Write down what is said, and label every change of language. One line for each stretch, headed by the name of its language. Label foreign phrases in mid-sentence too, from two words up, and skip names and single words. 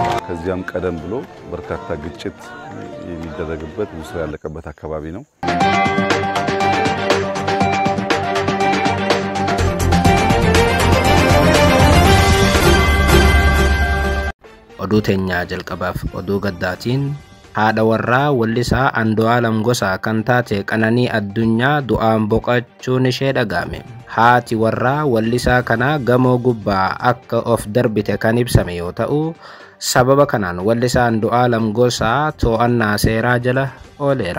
Amharic: ከዚያም ቀደም ብሎ በርካታ ግጭት የሚደረግበት ብዙ ስራ ያለቀበት አካባቢ ነው። ኦዱተኛ ጀልቀባፍ ኦዱ ገዳቲን
Oromo: haadha warraa wallisaa Andu'aalam Gosaa kan taate Qananii Addunyaa du'aan boqachuun ishee dhagahame. Haati warraa wallisaa kanaa gamoo gubbaa akka of darbite kan ibsame yoo ta'u, sababa kanaan wallisaa Andu'aalam Gosaa to'annaa seeraa jala ooleera.